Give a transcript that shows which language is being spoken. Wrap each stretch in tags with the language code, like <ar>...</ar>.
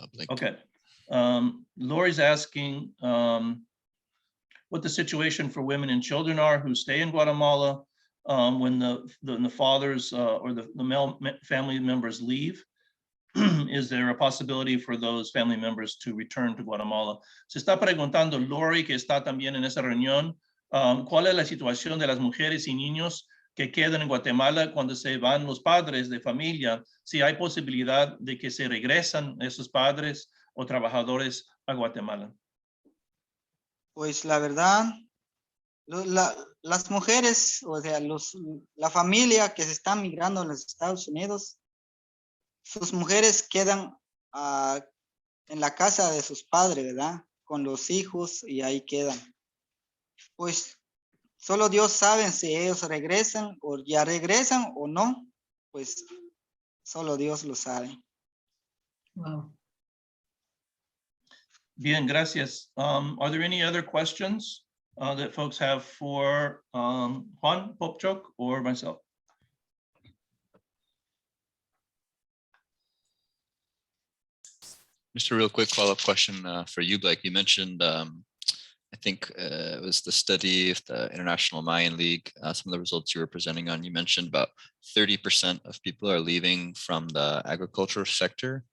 <en>Okay, Lori's asking what the situation for women and children are who stay in Guatemala when the fathers or the male family members leave. Is there a possibility for those family members to return to Guatemala?</en> <es>Se está preguntando Lori, que está también en esa reunión, ¿cuál es la situación de las mujeres y niños que quedan en Guatemala cuando se van los padres de familia? Si hay posibilidad de que se regresan esos padres o trabajadores a Guatemala. Pues la verdad, las mujeres, o sea, la familia que se está migrando a los Estados Unidos, sus mujeres quedan en la casa de sus padres, ¿verdad? Con los hijos, y ahí quedan. Pues solo Dios sabe si ellos regresan o ya regresan o no, pues solo Dios lo sabe.</es> <en>Wow.</en> <es>Bien, gracias.</es> <en>Are there any other questions that folks have for Juan Popchok or myself? Just a real quick follow-up question for you, Blake. You mentioned, I think it was the study of the International Mayan League, some of the results you were presenting on. You mentioned about 30% of people are leaving from the agriculture sector.</en>